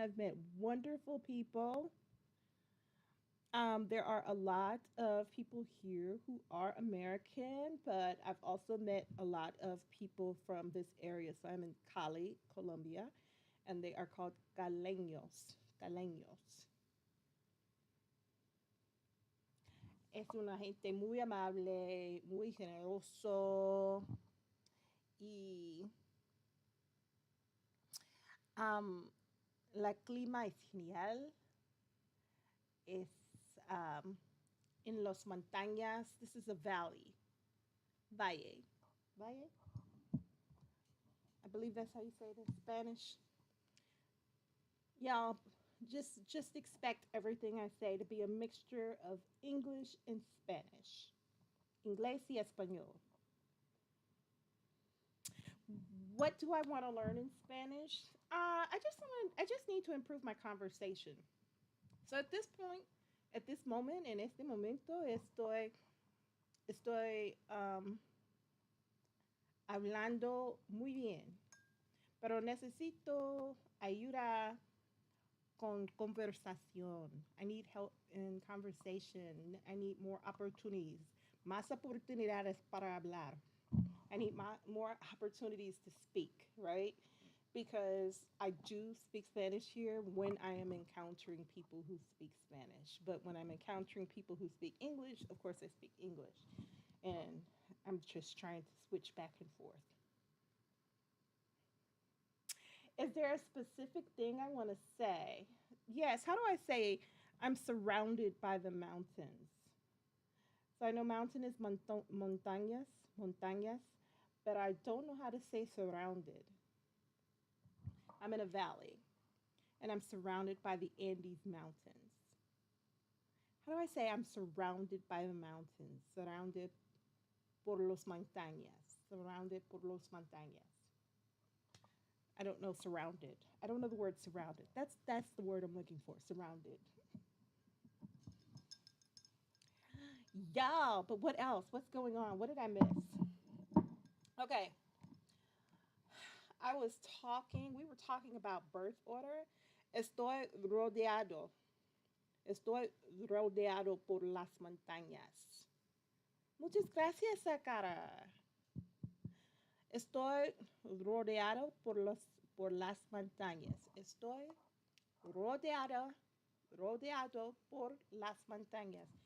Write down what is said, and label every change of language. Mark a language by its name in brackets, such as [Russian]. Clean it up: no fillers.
[English] I've met wonderful people. There are a lot of people here who are American, but I've also met a lot of people from this area. So I'm in Cali, Colombia, and they are called caleños. [Spanish] Caleños. Es una gente muy amable, muy generoso, y um, la clima es genial. Es um, [English] in [Spanish] Los Montañas. [English] This is a valley. Valle. Valle? I believe that's how you say it in Spanish. Y'all, just expect everything I say to be a mixture of English and Spanish. [Spanish] Inglés y español. [English] What do I want to learn in Spanish? I just need to improve my conversation. So at this point, at this moment, [Spanish] en este momento, estoy hablando muy bien, pero necesito ayuda con conversación. [English] I need help in conversation. I need more opportunities. [Spanish] Más oportunidades para hablar. [English] I need more opportunities to speak, right? Because I do speak Spanish here when I am encountering people who speak Spanish. But when I'm encountering people who speak English, of course I speak English. And I'm just trying to switch back and forth. Is there a specific thing I want to say? Yes, how do I say I'm surrounded by the mountains? So I know mountain is montañas, montañas, but I don't know how to say surrounded. I'm in a valley and I'm surrounded by the Andes Mountains. How do I say I'm surrounded by the mountains? [Spanish] Surrounded por los montañas. Surrounded por los montañas. [English] I don't know surrounded. I don't know the word surrounded. That's the word I'm looking for. Surrounded. Yeah, but what else? What's going on? What did I miss? Okay. We were talking about birth order. [Spanish] Estoy rodeado. Estoy rodeado por las montañas. Muchas gracias, Sakara. Estoy rodeado por las montañas. Estoy rodeado, rodeado por las montañas.